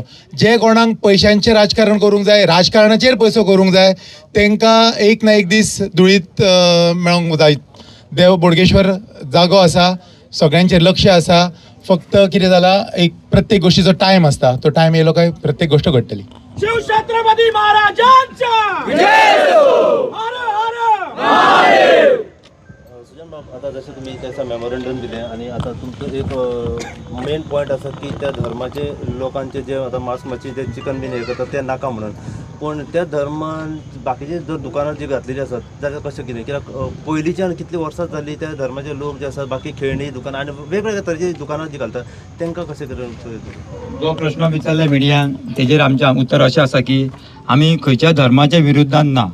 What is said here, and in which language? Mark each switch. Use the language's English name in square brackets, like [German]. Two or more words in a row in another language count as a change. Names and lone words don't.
[Konkani] जे कोणाक पयशांचें राजकारण करूंक जाय, राजकारणाचेर पयसो करूंक जाय, तांकां एक ना एक दीस धुळीत मेळोंक जाय. देव बोडगेश्वर जागो आसा, सगळ्यांचेर लक्ष आसा. फक्त कितें जाला, एक प्रत्येक गोष्टीचो टायम आसता, तो टायम येयलो काय प्रत्येक गोष्ट घडटली. [Marathi] शिवछत्रपती महाराजांचा हर हर महादेव. सुजन बाब, आता जसे तुम्ही त्याचा मेमोरंडम दिले आणि आता तुमचं एक [English] main point [Marathi] असं की त्या धर्माचे लोकांचे जे आता मांस मच्छी जे चिकन बीन हे करतात ते नाका म्हणून, पण त्या धर्मान बाकीचे जर दुकानां जी घातलेली असतात [Konkani] जाल्यार कशें कितें, कित्याक पयलींच्यान कितली वर्सां जाली त्या धर्माचे लोक जे आसात बाकी खेळणी दुकानां आनी वेगवेगळ्या तरेची दुकानां जी घालतात तांकां कशें करून. जो प्रश्न विचारला मिडियान तेजेर आमचें उत्तर अशें आसा की आमी खंयच्या धर्माच्या विरुद्धान ना.